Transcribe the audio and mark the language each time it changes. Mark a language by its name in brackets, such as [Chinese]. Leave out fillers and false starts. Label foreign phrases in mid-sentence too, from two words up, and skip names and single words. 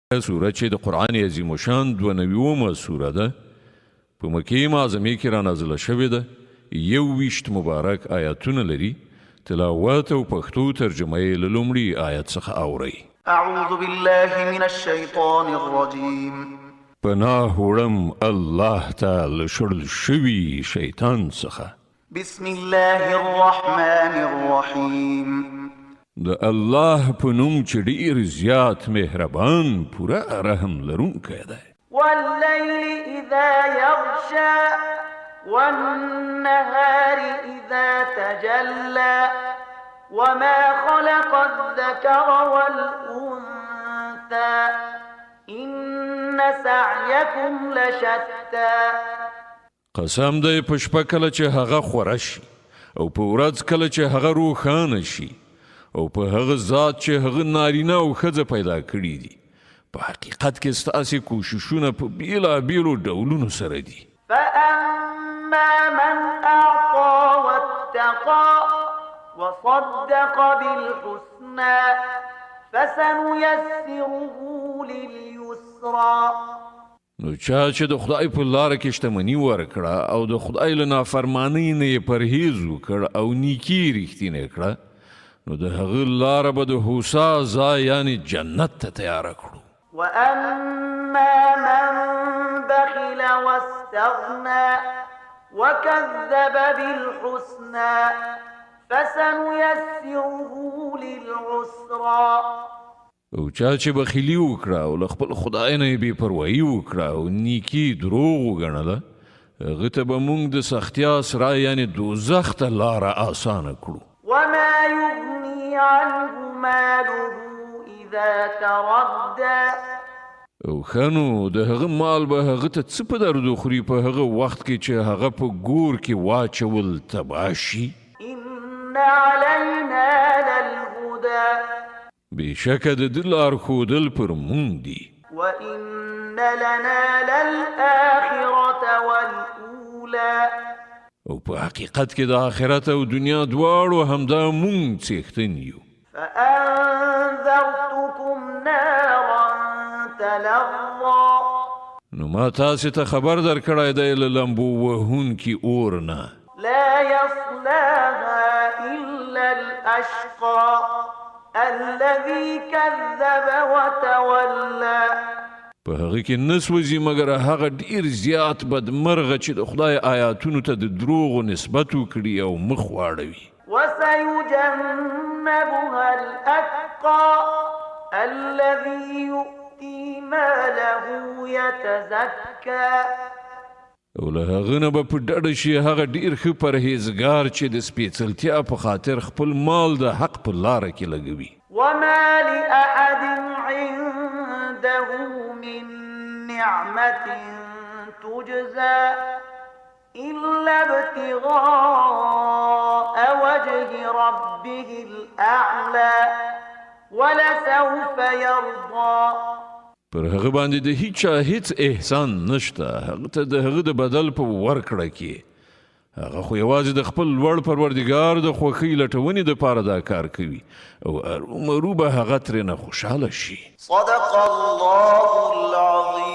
[Pashto] سوره چې د قرآن عظیم الشان 92مه سوره ده په مکې معظمې کې را نازله شوې ده 21 مبارک آیاتونه لري تلاوت او پښتو ترجمه یې له لومړي آیت څخه اورئ [Arabic] اعوذ بالله من الشیطان الرجیم [Pashto] پناه وړم الله ته له شړل شوي شیطان څخه [Arabic] بسم الله الرحمن الرحیم [Pashto] د الله په نوم چې ډېر زیات مهربان پوره رحم لرونکی دی [Arabic] والليل اذا يغشى والنهار اذا تجلى وما خلق الذكر والانثى ان سعيكم لشتى [Pashto] قسم دی په شپه کله چې هغه خوره شي او په ورځ کله چې هغه روښانه شي او په هغه ذات چې هغه نارینه او ښځه پیدا کړي دي په حقیقت کې ستاسې کوششونه په بیلابیلو ډولونو سره دي [Arabic] فأما من أعطى واتقى وصدق بالحسنى فسنيسره لليسرى [Pashto] نو چا چې د خدای په لاره کې شتمني ورکړه او د خدای له نافرمانۍ نه یې پرهیز وکړ او نیکي رښتینې کړه نو د هغه لاره به د هوسا ځای یعنې جنت ته تیاره کړو [Arabic] وأما من بخل واستغنى وكذب بالحسنى فسنيسره للعسرى [Pashto] او چا چې بخیلي وکړه او له خپل خدای نه یې بې پروایي وکړه او نیکي دروغ وګڼله هغه ته به موږ د سختیا سره یعنې دوزخ ته لاره اسانه کړو [Arabic] وما يغني عنه ماله إذا تردى [Pashto] او خنو د هغه مال به هغه ته څه په درد خوري په هغه وخت کې چې هغه په ګور کې واچول تباه شي [Arabic] إن علينا للهدى [Pashto] بېشکه د ده لارښودل پر موږ دي [Arabic] وإن لنا للآخرة والأولى [Pashto] او په حقیقت کې د آخرت او دنیا دواړو همدا موږ څښتن یو [Arabic] فأنذرتكم نارا تلظى [Pashto] نو ما تاسې ته خبر درکړی دی له لمبو وهونکي اور نه [Arabic] لا يصلاها إلا الأشقى الذي كذب وتولى [Pashto] په هغه کې نه سوځي مګر هغه ډېر زیات بدمرغه چې د خدای آیاتونو ته د دروغو نسبت وکړي او مخ واړوي [Arabic] وسيجنبها الأتقى الذي يؤتي ماله يتزكى [Pashto] او له هغه نه به په ډډه شي هغه ډېر ښه پرهیزګار چې د سپېڅلتیا په خاطر خپل مال د حق په لاره کې لګوي [Arabic] وما لأحد عنده من نعمة تجزى إلا ابتغاء وجه ربه الأعلى ولسوف يرضى [Pashto] پر هغه باندې د هیچا هیڅ احسان نشته هغه ته د هغه د بدل په ورکړه کې هغه خو یوازې د خپل لوړ پروردګار د خوښۍ لټونې دپاره دا کار کوي او ارومرو به هغه ترېنه خوشحاله شي [Arabic] صدق الله العظیم